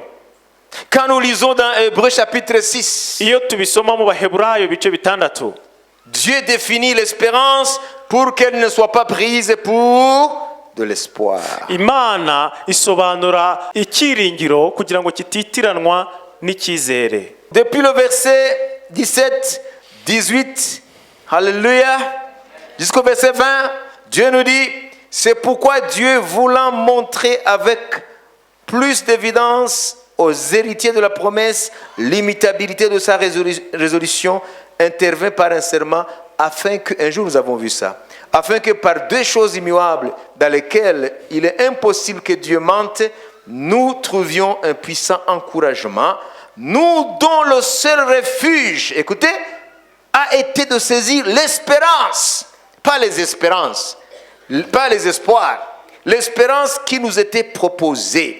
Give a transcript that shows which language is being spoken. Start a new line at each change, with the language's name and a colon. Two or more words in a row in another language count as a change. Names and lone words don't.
French: Quand nous lisons dans Hébreux chapitre 6,
Kinyarwanda: iyo tubisoma mu Baheburayo bice bitandatu,
French: Dieu définit l'espérance pour qu'elle ne soit pas prise pour de l'espoir.
Kinyarwanda: Imana isobanura icyiringiro kugira ngo kititiranwa n'icyizere.
French: Depuis le verset 17, 18, Alléluia, jusqu'au verset 20, Dieu nous dit, c'est pourquoi Dieu, voulant montrer avec plus d'évidence aux héritiers de la promesse l'imitabilité de sa résolution, intervint par un serment, afin que, un jour nous avons vu ça, afin que par deux choses immuables dans lesquelles il est impossible que Dieu mente, nous trouvions un puissant encouragement, nous dont le seul refuge, écoutez, a été de saisir l'espérance, pas les espérances, pas les espoirs, l'espérance qui nous était proposée.